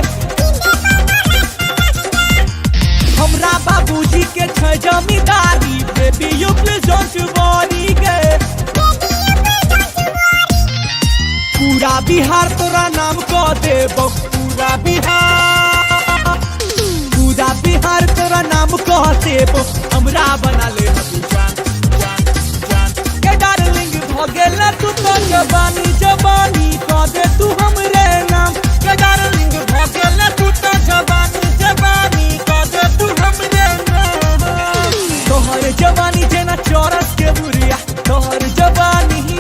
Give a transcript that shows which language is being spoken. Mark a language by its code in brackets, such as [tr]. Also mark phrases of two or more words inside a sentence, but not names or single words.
[mai] हमरा बाबूजी के छै जमींदारी [en] baby you please don't worry [mai] गे पूरा बिहार तोरा नाम कह देबो पूरा बिहार तोरा नाम कह देबो हमरा बना ले जान जान जान के डार्लिंग भगेला तू तो जवानी जवानी कह दे तू हमरे नाम के डार्लिंग भगेला तू तो जवानी जवानी कह दे तू हमरे नाम तोहर जवानी जेना चौरस के बुरिया तोहर जवानी